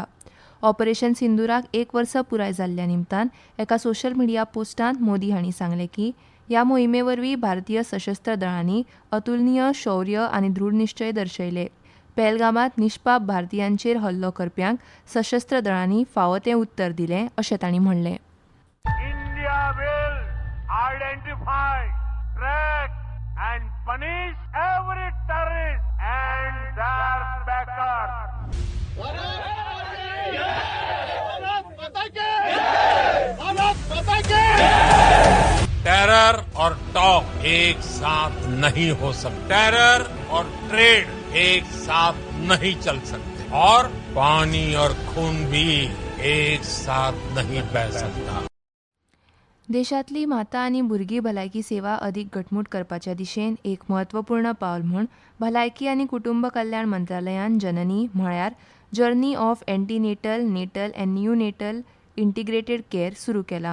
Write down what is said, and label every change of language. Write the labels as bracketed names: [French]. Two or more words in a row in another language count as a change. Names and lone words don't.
[Konkani] ऑपरेशन सिंदुराक 1 वर्स पुराय जाल्ल्या निमतान एका [English] social media [Konkani] पोस्टांत मोदी हांणी सांगलें की ह्या मोहिमे वरवीं भारतीय सशस्त्र दळांनी अतुलनीय शौर्य आनी दृढ निश्चय दर्शयले. पहलगामात निष्पाप भारतीयांचेर हल्लो करप्यांक सशस्त्र दळांनी फावो तें उत्तर दिलें अशें तांणी म्हणलें. [English] India will identify, track and punish every terrorist and their backers. [Hindi] टेरर और टॉक एक साथ नहीं हो सकते. टेरर और ट्रेड एक साथ नहीं चल सकते और पानी और खून भी एक साथ नहीं बह सकता. [Konkani] देशांतली माता आनी भुरगीं भलायकी सेवा अदीक घटमूट करपाच्या दिशेन एक म्हत्वपूर्ण पावल म्हूण भलायकी आनी कुटुंब कल्याण मंत्रालयान जननी म्हळ्यार [English] Journey of Antenatal, Natal and Neonatal Integrated Care [Konkani] सुरू केला.